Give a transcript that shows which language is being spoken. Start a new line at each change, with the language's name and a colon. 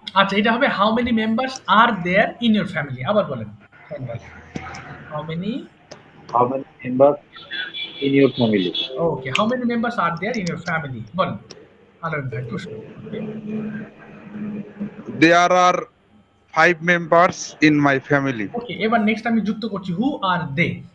Bangla: আচ্ছা, এটা হবে
English: How many members are there in your family?
Bangla: আবার বলেন শাহিন ভাই,
English: How many, How many members in your family? Okay, how many members are there in your family?
Bangla: বলেন আলামিন ভাই প্রশ্ন। ওকে,
English: There are 5 members in my family.
Bangla: ওকে, এবার নেক্সট আমি যুক্ত করছি
English: Who are they.